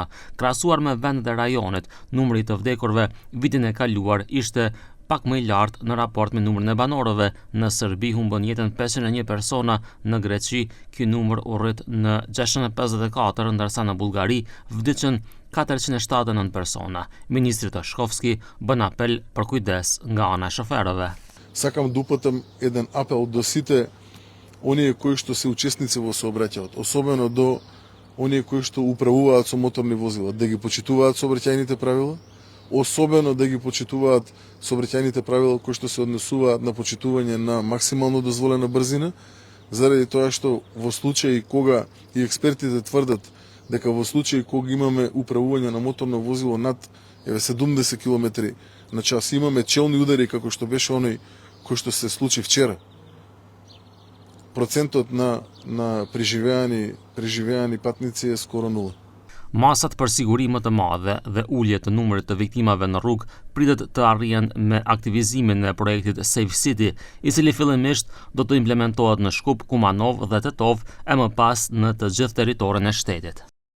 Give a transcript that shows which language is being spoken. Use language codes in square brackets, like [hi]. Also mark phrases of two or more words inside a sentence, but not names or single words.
[sq] Krahasuar me vendet e rajonit, numri i të vdekurve vitin e kaluar ishte pak më i lartë në raport me numrin e banorëve. Në Serbi humbën jetën 501 persona, në Greqi ky numër u rrit në 654, ndërsa në Bullgari vdiqën 479 persona. Ministri Toshkovski bën apel për kujdes nga ana e shoferëve. [mk] Сакам да упатам еден апел до сите оние кои што се учесници во сообраќајот, особено до оние кои што управуваат со моторни возила, да ги почитуваат сообраќајните правила, особено да ги почитуваат сообраќајните правила кои што се однесуваат на почитување на максимално дозволена брзина, заради тоа што во случаи кога и експертите тврдат дека во случаи кога имаме управување на моторно возило над 70 км на час, имаме челни удари како што беше оној кој што се случи вчера, процентот на преживеани патници е скоро 0. [sq] Masat për siguri më të madhe dhe ulje të numrit të viktimave në rrugë pritet të arrihen me aktivizimin e projektit Safe City, i cili fillimisht do të implementohet në Shkup, Kumanov dhe Tetov e më pas në të gjithë territorin e shtetit.